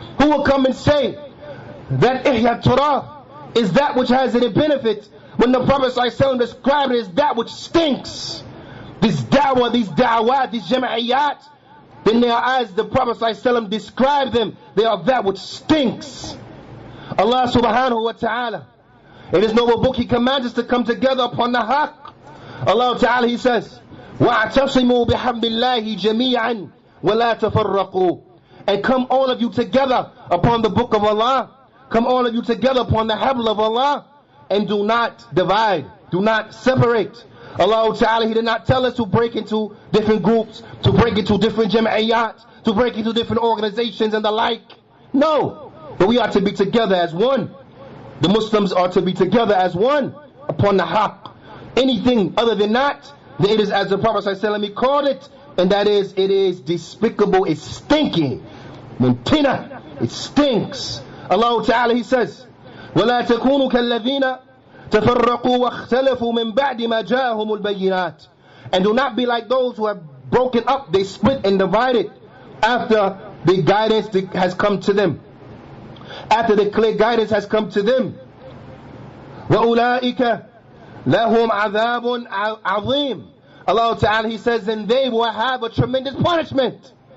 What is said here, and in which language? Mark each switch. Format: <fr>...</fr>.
<en>Who will come and say that Ihya Turab is that which has any benefit, when the Prophet ﷺ described it as that which stinks? This da'wah, these da'wat, these jama'iyat, then they are, as the Prophet ﷺ described them, they are that which stinks. Allah subhanahu wa ta'ala, in His noble book, He commands us to come together upon the haqq. Allah ta'ala, He says,</en> <ar>وَاعْتَصِمُوا بِحَبِّ اللَّهِ جَمِيعًا وَلَا تَفَرَّقُوا.</ar> <en>and come all of you together upon the book of Allah. Come all of you together upon the habl of Allah, and do not divide, do not separate. Allah Ta'ala, He did not tell us to break into different groups, to break into different jam'iyat, to break into different organizations and the like. No, but we are to be together as one. The Muslims are to be together as one upon the haqq. Anything other than that, it is as the Prophet ﷺ called it, and that is, it is despicable, it's stinky. Muntina, it stinks. Allah Ta'ala, He says,</en> <ar>وَلَا تَكُونُوا كَالَّذِينَ تَفَرَّقُوا وَاخْتَلَفُوا مِنْ بَعْدِ مَا جَاءَهُمُ الْبَيِّنَاتِ.</ar> <en>And do not be like those who have broken up, they split and divided after the guidance has come to them. After the clear guidance has come to them.</en> <ar>وَأُولَٰئِكَ لَهُمْ عَذَابٌ عَظِيمٌ.</ar> <en>Allah Ta'ala, He says, and they will have a tremendous punishment.</en>